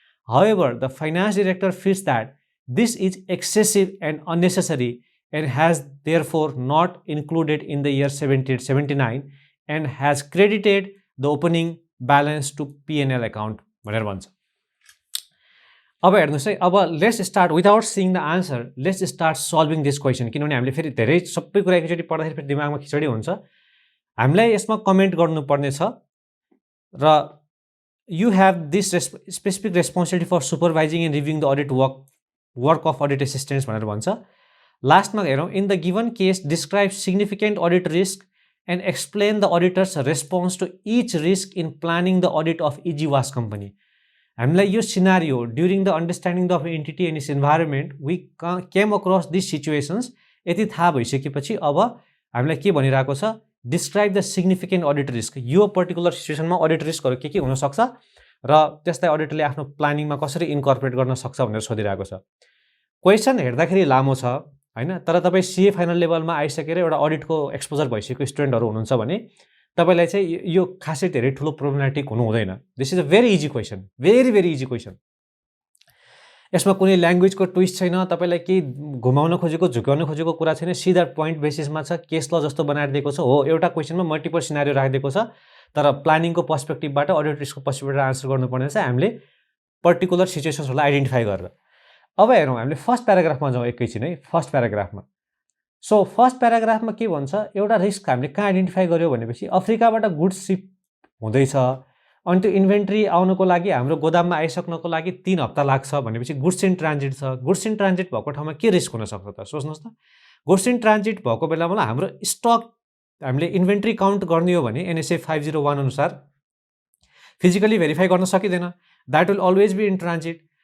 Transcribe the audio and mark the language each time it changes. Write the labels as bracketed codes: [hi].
[en] however the finance director feels that this is excessive and unnecessary and has therefore not included in the year 78-79 and has credited the opening balance to P&L account [ne] भनेर भन्छ अब हेर्नुहोस् है, अब [en] Let's start without seeing the answer, let's start solving this question. [ne] किनभने हामीले फेरि धेरै सबै कुरा एकैचोटि पढ्दाखेरि फेरि दिमागमा खिचडी हुन्छ। हामीलाई यसमा कमेन्ट गर्नुपर्ने छ र [en] you have this specific responsibility for supervising and reviewing the audit work of audit assistants [ne] भनेर भन्छ। लास्टमा हेरौँ, [en] In the given case describe significant audit risk and explain the auditor's response to each risk in planning the audit of Easy Wash company. [ne] हामीलाई यो [en] Scenario during the understanding the entity and its environment we came across this situations. [ne] यति थाहा भइसकेपछि अब हामीलाई के भनिरहेको छ, [en] Describe the significant audit risk. [ne] यो पर्टिकुलर सिचुएसनमा अडिट रिस्कहरू के हुनसक्छ र त्यसलाई अडिटरले आफ्नो प्लानिङमा कसरी इन्कर्पोरेट गर्न सक्छ भनेर सोधिरहेको छ। क्वेसन हेर्दाखेरि लामो छ होइन, तर तपाईँ सिए फाइनल लेभलमा आइसकेर एउटा अडिटको एक्सपोजर भइसकेको स्टुडेन्टहरू हुनुहुन्छ भने तपाईँलाई चाहिँ यो खासै धेरै ठुलो प्रोब्लमेटिक हुनु हुँदैन। [en] this is a very easy question, [ne] very very easy question. यसमा कुनै ल्याङ्ग्वेजको ट्विस्ट छैन, तपाईँलाई केही घुमाउन खोजेको झुकाउन खोजेको कुरा छैन, सिधा पोइन्ट बेसिसमा छ, केस ल जस्तो बनाएर दिएको छ। हो, एउटा क्वेसनमा मल्टिपल सिनारियो राखिदिएको छ, तर प्लानिङको पर्सपेक्टिभबाट अडिट रिस्कको पर्सपेक्टिभबाट आन्सर गर्नुपर्ने चाहिँ हामीले पर्टिकुलर सिचुएसन्सहरूलाई आइडेन्टिफाई गरेर। अब हेरौँ, हामीले फर्स्ट प्याराग्राफमा जाउँ एकैछिन है। फर्स्ट प्याराग्राफमा फर्स्ट प्याराग्राफमा के भन्छ, एउटा रिस्क हामीले कहाँ आइडेन्टिफाई गर्यो भनेपछि अफ्रिकाबाट गुड्स सिप हुँदैछ अनि त्यो इन्भेन्ट्री आउनको लागि हाम्रो गोदाममा आइसक्नको लागि 3 हप्ता लाग्छ भनेपछि गुड्स इन ट्रान्जिट छ। गुड्स इन ट्रान्जिट भएको ठाउँमा के रिस्क हुनसक्छ त सोच्नुहोस् त। गुड्स इन ट्रान्जिट भएको बेलामा हाम्रो स्टक हामीले इन्भेन्ट्री काउन्ट गर्ने हो भने एनएसए 501 अनुसार फिजिकली भेरिफाई गर्न सकिँदैन, [en] That will always be in transit.